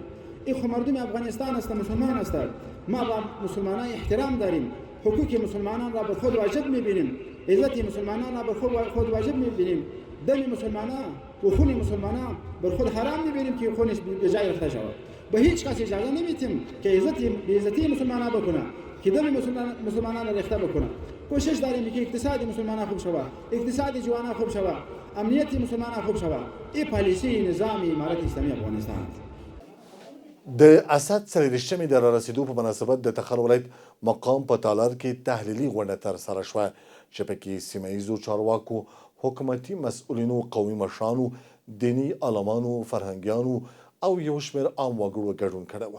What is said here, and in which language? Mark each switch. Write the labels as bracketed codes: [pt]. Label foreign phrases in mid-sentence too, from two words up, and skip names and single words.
[fa] این خو مردم افغانستان است، مسلمان است. ما با مسلمانان احترام داریم، حقوق مسلمانان را به خود واجب میبینیم، عزت مسلمانان را به خود واجب میبینیم، دم مسلمانان و خون مسلمانان بر خود حرام میبینیم که خونش به جای رفته شود. به هیچ کس اجازه نمیتیم که عزت مسلمانان بکنه، که دم مسلمانان را ریخته بکنه. کوشش داریم که اقتصاد مسلمانان خوب شود، اقتصاد جوانان خوب شود، امنیت مسلمانان خوب شود. این پالیسی نظام امارت اسلامی افغانستان است. [ps] د اسد څلېرویشتمې د رارسېدو په مناسبت د تخار ولایت مقام په تالار کې تحلیلي غونډه ترسره شوه چې پکې سیمه ییزو چارواکو، حکومتي مسؤلینو، قومي مشرانو، دیني عالمانو، فرهنګیانو او یو شمېر عام وګړو ګډون کړی و.